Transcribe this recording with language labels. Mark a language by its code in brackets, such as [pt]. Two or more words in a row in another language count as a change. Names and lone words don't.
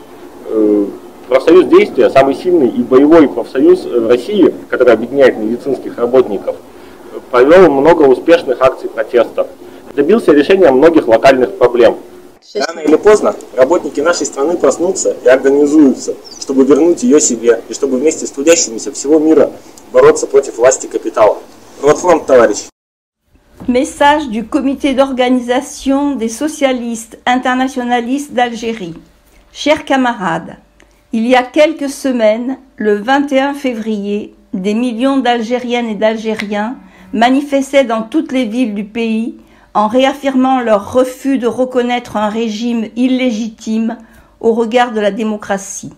[ru] Профсоюз действия, самый сильный и боевой профсоюз в России, который объединяет медицинских работников, провел много успешных акций протеста. Добился решения многих локальных проблем. Рано или поздно работники нашей страны проснутся и организуются, чтобы вернуть ее себе и чтобы вместе с трудящимися всего мира бороться против власти капитала. Ротфронт, товарищи. [fr] Message du comité d'organisation des socialistes internationalistes d'Algérie. Chers camarades, il y a quelques semaines, le 21 février, des millions d'Algériennes et d'Algériens manifestaient dans toutes les villes du pays en réaffirmant leur refus de reconnaître un régime illégitime au regard de la démocratie.